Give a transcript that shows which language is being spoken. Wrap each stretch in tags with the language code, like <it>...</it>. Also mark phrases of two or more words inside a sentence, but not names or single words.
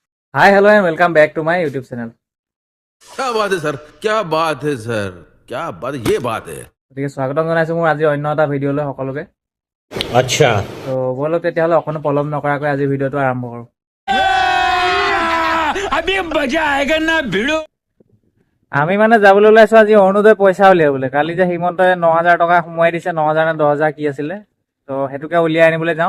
<en>Hi, hello and welcome back to my YouTube channel.</en> <hi>क्या बात है सर, क्या बात है सर, क्या बात है, ये बात है।</hi> <as>গতিকে স্বাগতম জনাইছোঁ মোৰ আজি অন্য এটা ভিডিঅ'লৈ সকলোকে। আচ্ছা তো ব'লক তেতিয়াহ'লে অকণো পলম নকৰাকৈ আজি ভিডিঅ'টো আৰম্ভ কৰোঁ। আমি মানে যাবলৈ ওলাইছোঁ আজি অৰুণোদয় পইচা উলিয়াবলৈ। কালি যে হিমন্তই 9,000 টকা সোমোৱাই দিছে, 9,000 নে 10,000 কি আছিলে, তো সেইটোকে উলিয়াই আনিবলৈ যাওঁ।</as>